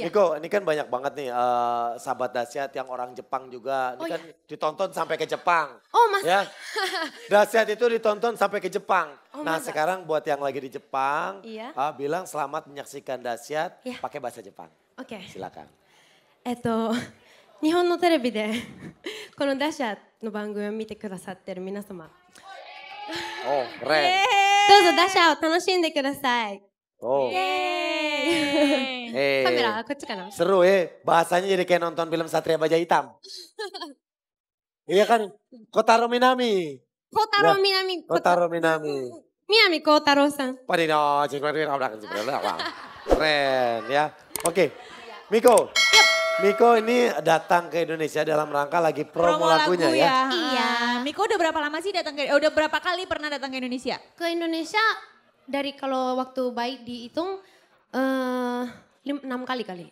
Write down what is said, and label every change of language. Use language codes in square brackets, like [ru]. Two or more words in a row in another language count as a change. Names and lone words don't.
[id] Miko ini kan banyak banget nih sahabat dahsyat yang orang Jepang juga. Ini Oh, kan ditonton sampai ke Jepang. Oh mas, Ya, dahsyat itu ditonton sampai ke Jepang. Oh, Nah masa? sekarang buat yang lagi di Jepang, Iya. bilang selamat menyaksikan dahsyat Iya. pakai bahasa Jepang. oke. Silakan. [ja] 日本のテレビでこのダッシャーの番組を見てくださってる皆様、 [id] Oh keren. [ja] どうぞダッシャーを楽しんでください。 [id] Oh, Yeay. eh, [ja] カメラこっちかな。 [id] seru ya. Bahasanya jadi kayak nonton film Satria Baja Hitam. Iya kan, Kotaro Minami. 孝太郎みなみ、 Kotaro Minami. 南孝太郎さん。 Padino, keren ya. Oke, Miko. Miko ini datang ke Indonesia dalam rangka lagi promo, lagunya lagu ya. Iya. Miko udah berapa lama sih datang ke udah berapa kali pernah datang ke Indonesia? Ke Indonesia dari kalau waktu baik dihitung 6 kali kali.